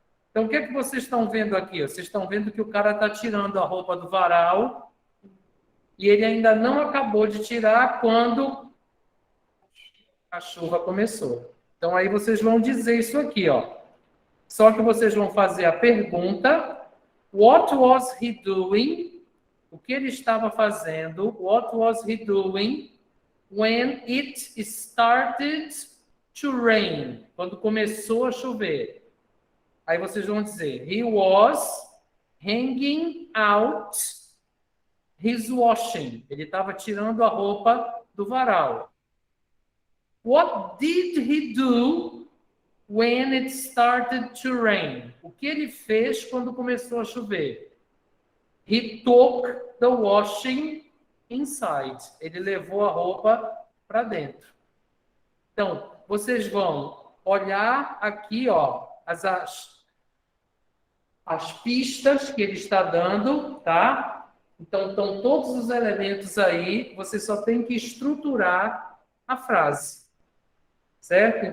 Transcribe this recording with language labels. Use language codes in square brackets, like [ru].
[pt] Então, o que é que vocês estão vendo aqui? Vocês estão vendo que o cara está tirando a roupa do varal e ele ainda não acabou de tirar quando a chuva começou. Então, aí vocês vão dizer isso aqui, ó. Só que vocês vão fazer a pergunta: [en] What was he doing? [pt] O que ele estava fazendo? [en] What was he doing when it started to rain? [pt] Quando começou a chover. Aí vocês vão dizer: [en] He was hanging out his washing. [pt] Ele estava tirando a roupa do varal. [en] What did he do when it started to rain. [pt] O que ele fez quando começou a chover? [en] He took the washing inside. [pt] Ele levou a roupa para dentro. Então, vocês vão olhar aqui, ó, as pistas que ele está dando, tá? Então, estão todos os elementos aí, você só tem que estruturar a frase, certo?